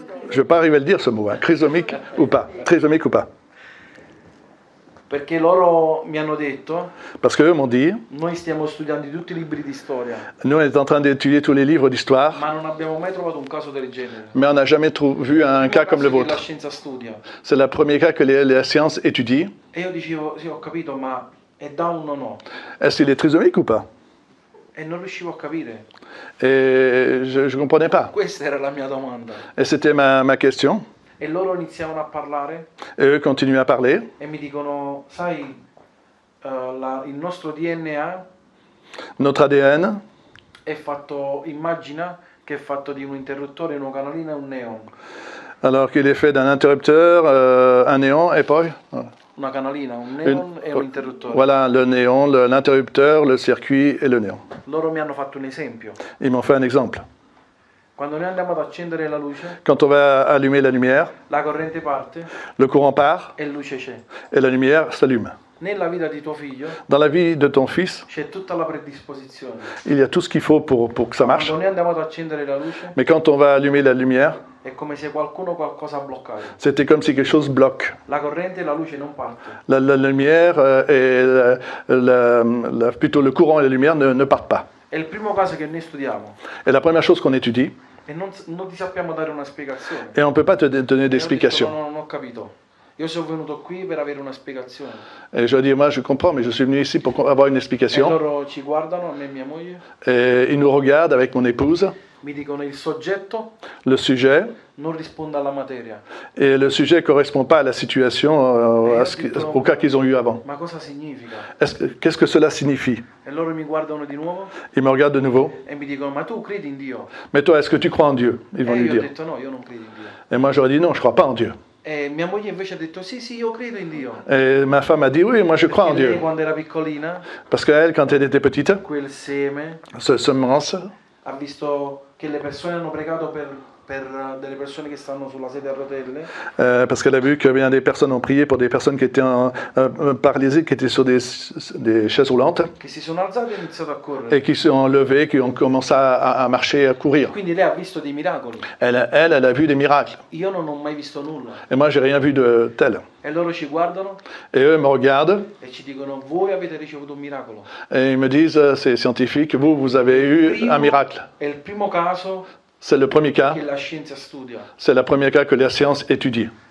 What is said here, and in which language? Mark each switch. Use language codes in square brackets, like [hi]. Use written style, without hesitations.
[fr] je ne vais pas arriver à le dire ce mot, hein, trisomique ou pas. Trisomique ou pas. [it] Perché loro mi hanno detto, [fr] Parce qu'eux m'ont dit, [it] noi stiamo studiando tutti i libri di storia, [fr] nous, on est en train d'étudier tous les livres d'histoire, [it] ma non abbiamo mai trovato un caso del genere. [fr] mais on n'a jamais vu un cas comme le [it] Che la [fr] vôtre. [it] scienza studia. [fr] C'est le premier cas que la science étudie. [it] E io dicevo, sì, ho capito, ma è down o no? [fr] Est-ce qu'il est trisomique ou pas? [it] E non riuscivo a capire. [fr] Et je ne comprenais pas. [it] Questa era la mia domanda. [fr] Et c'était ma question. [it] E loro iniziavano a parlare [fr] Et eux continuent à parler. [it] e mi dicono, sai, il nostro DNA [fr] Notre ADN, [it] è fatto, immagina che è fatto di un interruttore, una canalina e un neon. [fr] alors qu'il est fait d'un interrupteur, un néon et poi... [it] Una canalina, un neon e un interruttore. [fr] Voilà, le néon, l'interrupteur, le circuit et le néon. [it] Loro mi hanno fatto un esempio. [fr] Ils m'ont fait un exemple. [it] Quando noi andiamo ad accendere la luce, [fr] Quand on va allumer la lumière, [it] la corrente parte [fr] le courant part [it] e luce c'è. [fr] et la lumière s'allume. [it] Nella vita di tuo figlio [fr] Dans la vie de ton fils, [it] c'è tutta la predisposizione. [fr] il y a tout ce qu'il faut pour que ça marche. [it] Quando noi andiamo ad accendere la luce, [fr] Mais quand on va allumer la lumière, [it] È come se qualcosa ha bloccato. [fr] C'était comme si quelque chose bloque. [it] La corrente e la luce non parte. [fr] La lumière et plutôt le courant et la lumière ne partent pas. [it] È il primo caso che noi studiamo [fr] Et la première chose qu'on étudie, [it] e non ti sappiamo dare una spiegazione. [fr] et on ne peut pas te donner [it] E ho [fr] d'explication. [it] detto, no, non ho capito. Io sono venuto qui per avere una spiegazione. [fr] Et je dis, moi je comprends, mais je suis venu ici pour avoir une [it] E [fr] explication. [it] loro ci guardano, a me e mia moglie, [fr] Et ils nous regardent avec mon épouse, [it] mi dicono il soggetto [fr] le sujet, [it] non risponde alla materia. [fr] et le sujet ne correspond pas à la situation, au cas qu'ils ont eu avant. [it] Ma cosa significa? [fr] Qu'est-ce que cela signifie? [it] E loro mi guardano di nuovo [fr] Ils me regardent de nouveau. [it] e mi dicono, ma tu credi in Dio? [fr] Mais toi, est-ce que tu crois en Dieu? Ils vont [it] E [fr] lui [it] io ho [fr] dire. [it] detto no, io non credo in Dio. [fr] Et moi j'aurais dit non, je ne crois pas en Dieu. [it] E mia moglie invece ha detto sì, io credo in Dio. [fr] Et ma femme a dit oui, moi je crois en [it] E lei [fr] Dieu. [it] quando era piccolina, [fr] Parce qu'elle, quand elle était petite, [it] quel seme, [fr] ce semence, [it] ha visto che le persone hanno pregato per delle persone che stanno sulla sedia a rotelle [fr] parce qu'elle a vu que bien des personnes ont prié pour des personnes qui étaient paralysées, qui étaient sur des chaises roulantes, [it] che si sono alzate e hanno iniziato a correre. [fr] et qui se sont levées, qui ont commencé à marcher, à courir. [it] Quindi lei ha visto dei miracoli. [fr] Elle a vu des miracles. [it] Io non ho mai visto nulla. [fr] Et moi, j'ai rien vu de tel. [it] E loro ci guardano [fr] Et eux me regardent [it] e ci dicono, voi avete ricevuto un miracolo. [fr] et ils me disent, c'est scientifique, vous avez eu un miracle. [it] È il primo caso [fr] C'est le premier cas, [it] che la scienza studia. [fr] c'est le premier cas que la science étudie.